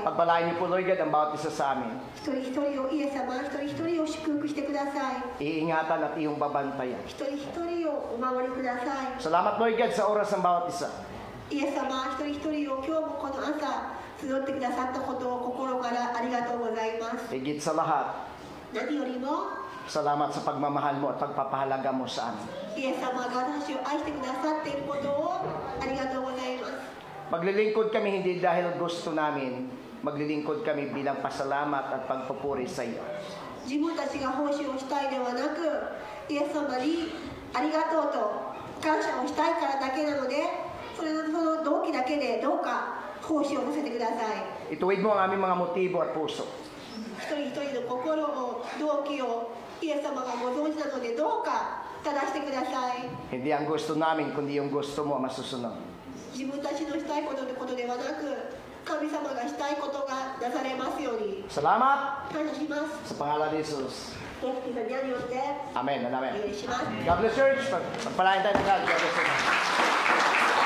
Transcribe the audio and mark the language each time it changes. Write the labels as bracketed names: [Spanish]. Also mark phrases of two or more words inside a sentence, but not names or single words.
[Filipino] Pagpalain niyo po, [English] Lord God, [Filipino] ang bawat isa sa amin. [Japanese] 一人一人をイエス様一人一人を祝福してください。 [Filipino] Iingatan at iyong babantayan. [Japanese] 一人一人をお守りください。 [Filipino] Salamat, [English] Lord God, [Filipino] sa oras ng bawat isa. [Japanese] イエス様一人一人を今日もこの朝集ってくださったことを心からありがとうございます。 [Filipino] Higit sa lahat, [Japanese] 何よりも [Filipino] salamat sa pagmamahal mo at pagpapahalaga mo sa amin. [Japanese] イエス様が私を愛してくださっていることをありがとうございます。 [Filipino] Maglilingkod kami hindi dahil gusto namin, maglilingkod kami bilang pasalamat at pagpupuri sa iyo. [Japanese] 自分たちが奉仕をしたいではなく、イエス様にありがとうと感謝をしたいからだけなので、その動機だけでどうか奉仕をさせてください。 [Filipino] Ituwid mo ang aming mga motibo at puso. [Japanese] 一人一人の心を、動機をイエス様がご存知なのでどうか正してください。 [Filipino] Hindi ang gusto namin, kundi yung gusto mo ang masusunod. [Japanese] 自分たちのしたいことではなく、神様がしたいことがなされますように [Filipino] Salamat [Japanese] 感謝します。 [Filipino] sa pangalan ni Jesus. [Japanese] イエス・キリストの皆によって [English] Amen and [Japanese] お [English] amen. [Japanese] 願いします。 [English] God bless church. [Filipino] Pagpalain tayo ng God. [English] God bless you.